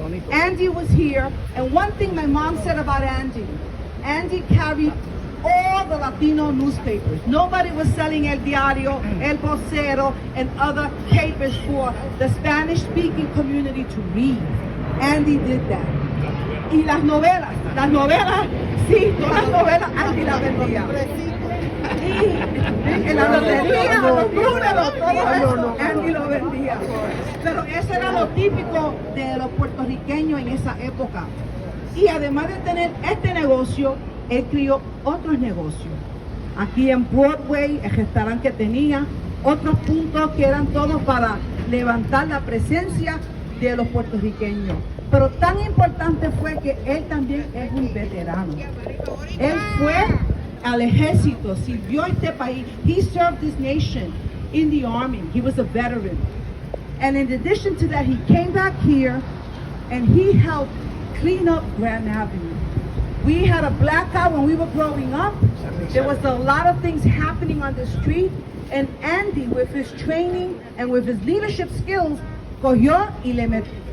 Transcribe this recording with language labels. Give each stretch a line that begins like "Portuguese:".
English: Andy was here, and one thing my mom said about Andy carried all the Latino newspapers. Nobody was selling El Diario, El Vocero, and other papers for the Spanish-speaking community to read. Andy did that.
Spanish: Y las novelas, sí, todas las novelas, Andy las vendía. Y en la lotería, los números, todo eso, Andy lo vendía. Pero eso era lo típico de los puertorriqueños en esa época. Y además de tener este negocio, él crió otros negocios. Aquí en Broadway, el restaurante que tenía, otros puntos que eran todos para levantar la presencia de los puertorriqueños. Pero tan importante fue que él también es un veterano. Él fue al ejército, sirvió a este país.
English: He served this nation in the army. He was a veteran. And in addition to that, he came back here and he helped clean up Grand Avenue. We had a blackout when we were growing up. There was a lot of things happening on the street, and Andy, with his training and with his leadership skills,
Spanish: cogió y le metió.